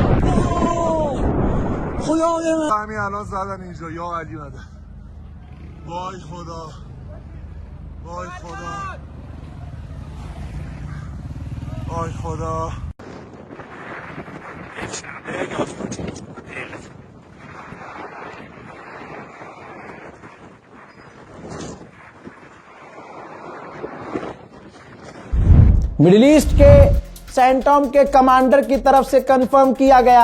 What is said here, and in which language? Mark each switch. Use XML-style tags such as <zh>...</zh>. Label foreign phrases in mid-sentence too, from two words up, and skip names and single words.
<fa>خدای من. همین الان زدن اینجا. یا علی مدد. وای خدا، وای خدا، وای خدا.</fa> <hi>मिडिल ईस्ट के सेंटॉम के कमांडर की तरफ से कंफर्म किया गया</hi>